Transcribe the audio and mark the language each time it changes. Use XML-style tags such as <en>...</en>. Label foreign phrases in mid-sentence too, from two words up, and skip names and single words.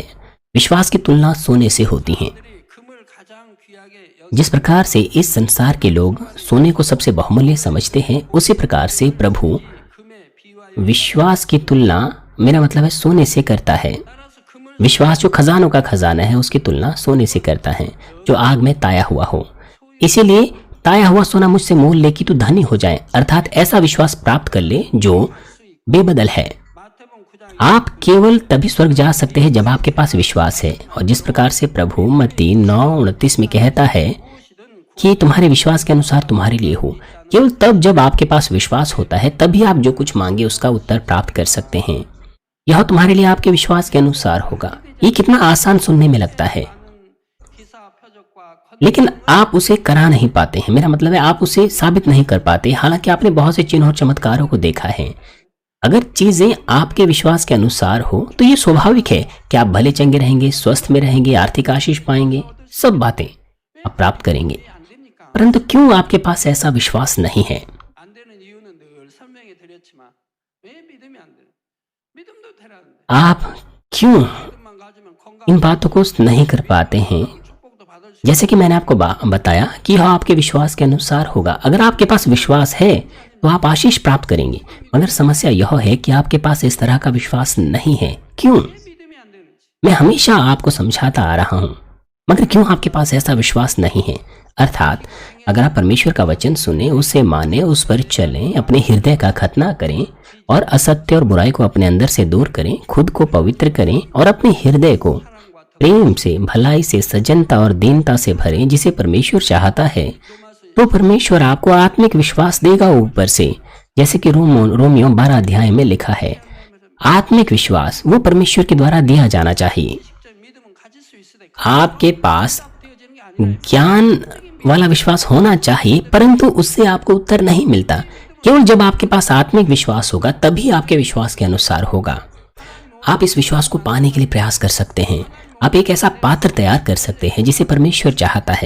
<hi>विश्वास की तुलना सोने से होती है।</hi> <ko>들이 금을 가장 귀하게</ko> <hi>जिस प्रकार से इस संसार के लोग सोने को सबसे बहुमूल्य समझते हैं, उसी प्रकार से प्रभु</hi> <ko>금에 비유하여</ko> <hi>विश्वास की तुलना, मेरा मतलब है, सोने से करता है।</hi> <ko>따라서 금을</ko> <hi>विश्वास जो खजानों का खजाना है उसकी तुलना सोने से करता है जो आग में ताया हुआ हो। इसीलिए ताया हुआ सोना मुझसे मोल ले कि तू धनी हो जाए, अर्थात ऐसा विश्वास प्राप्त कर ले जो बेबदल है।</hi> <ko>마태복음 9장</ko> <hi>आप केवल तभी स्वर्ग जा सकते हैं जब आपके पास विश्वास है। और जिस प्रकार से प्रभु मत्ती 9:29 में कहता है कि तुम्हारे विश्वास के अनुसार तुम्हारे लिए हो, केवल तब जब आपके पास विश्वास होता है तभी आप जो कुछ मांगे उसका उत्तर प्राप्त कर सकते हैं। यह तुम्हारे लिए आपके विश्वास के अनुसार होगा। ये कितना आसान सुनने में लगता है,</hi> <ko>기사 표적과</ko> <hi>लेकिन आप उसे करा नहीं पाते हैं। मेरा मतलब है आप उसे साबित नहीं कर पाते, हालांकि आपने बहुत से चिन्ह और चमत्कारों को देखा है। अगर चीजें आपके विश्वास के अनुसार हो तो ये स्वाभाविक है कि आप भले चंगे रहेंगे, स्वस्थ में रहेंगे, आर्थिक आशीष पाएंगे, सब बातें आप प्राप्त करेंगे।</hi> <ko>안 됩니까? परंतु क्यों आपके पास ऐसा विश्वास नहीं है? 안 되는 이유는 늘 설명해 드렸지만 왜 믿음이 안 되는? 믿음도 되라는데</ko> <hi>आप क्यों</hi> <ko>믿음만 가지면 건강</ko> <hi>इन बातों को नहीं कर पाते हैं?</hi> <ko>축복도 받을 수</ko> <hi>जैसे कि मैंने आपको बताया कि यह आपके विश्वास के अनुसार होगा। अगर आपके पास विश्वास है तो आप आशीष प्राप्त करेंगे, मगर समस्या यह है कि आपके पास इस तरह का विश्वास नहीं है। क्यों?</hi> <ko>왜 믿음이 안 되는지</ko> <hi>मैं हमेशा आपको समझाता आ रहा हूं, मगर क्यों आपके पास ऐसा विश्वास नहीं है? अर्थात अगर आप परमेश्वर का वचन सुने, उसे माने, उस पर चलें, अपने हृदय का खतना करें और असत्य और बुराई को अपने अंदर से दूर करें, खुद को पवित्र करें और अपने हृदय को प्रेम से, भलाई से, सज्जनता और दीनता से भरें जिसे परमेश्वर चाहता है, तो परमेश्वर आपको आत्मिक विश्वास देगा ऊपर से। जैसे कि रोमियो 12 अध्याय में लिखा है, आत्मिक विश्वास वो परमेश्वर के द्वारा दिया जाना चाहिए।</hi> <ko>직접 믿음은 가질 수 있으되</ko> <hi>आपके पास</hi> <ko>되어지는 게 아니라</ko> <hi>ज्ञान वाला विश्वास होना चाहिए, परंतु उससे आपको उत्तर नहीं मिलता। केवल जब आपके पास आत्मिक विश्वास होगा तभी आपके विश्वास के अनुसार होगा। आप इस विश्वास को पाने के लिए प्रयास कर सकते हैं। आप एक ऐसा पात्र तैयार कर सकते हैं जिसे परमेश्वर चाहता है।</hi>